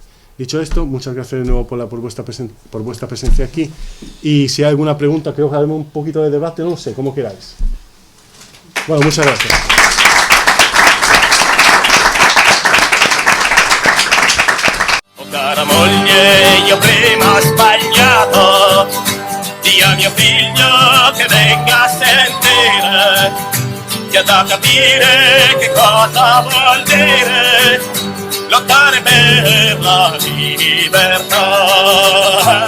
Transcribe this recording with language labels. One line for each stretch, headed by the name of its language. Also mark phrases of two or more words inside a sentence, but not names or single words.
Spanish: Dicho esto, muchas gracias de nuevo por vuestra presencia aquí. Y si hay alguna pregunta, creo que haremos un poquito de debate, no sé, como queráis. Bueno, muchas gracias.
Italian: Oh cara moglie, io prima ho sbagliato, di a mio figlio che venga a sentire, che da capire che cosa vuol dire lottare per la libertà.